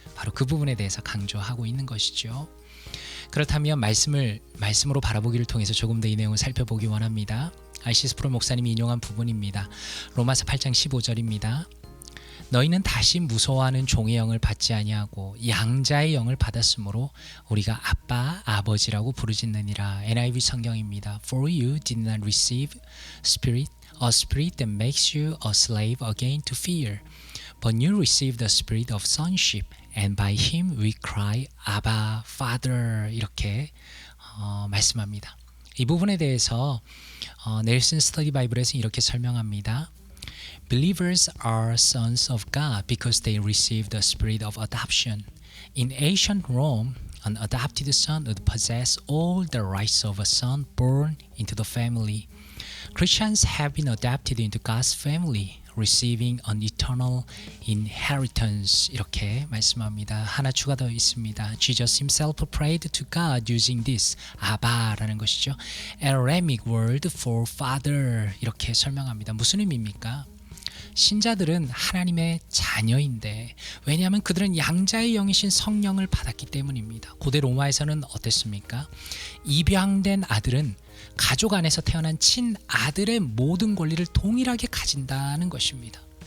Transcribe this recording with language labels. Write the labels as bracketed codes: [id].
[ko] 바로 그 부분에 대해서 강조하고 있는 것이죠. 그렇다면 말씀으로 바라보기를 통해서 조금 더 이 내용을 살펴보기 원합니다. [en] R.C. [ko] 스프롤 목사님이 인용한 부분입니다. 로마서 8장 15절입니다. 너희는 다시 무서워하는 종의 영을 받지 아니하고 양자의 영을 받았으므로 우리가 아빠, 아버지라고 부르짖느니라. NIV 성경입니다. [en] For you did not receive a spirit that makes you a slave again to fear, but you received the spirit of sonship, and by him we cry, Abba, Father. [ko] 이렇게 말씀합니다. 이 부분에 대해서 넬슨 스터디 바이블에서 이렇게 설명합니다. [en] Believers are sons of God because they received the spirit of adoption. In ancient Rome, an adopted son would possess all the rights of a son born into the family. Christians have been adopted into God's family, receiving an eternal inheritance. [ko] 이렇게 말씀합니다. 하나 추가되어 있습니다. [en] Jesus himself prayed to God using this, [ko] 아바라는 것이죠. [en] Aramaic word for father. [ko] 이렇게 설명합니다. 무슨 의미입니까? 신자들은 하나님의 자녀인데 왜냐하면 그들은 양자의 영이신 성령을 받았기 때문입니다. 고대 로마에서는 어땠습니까? 입양된 아들은 가족 안에서 태어난 친아들의 모든 권리를 동일하게 가진다는 것입니다.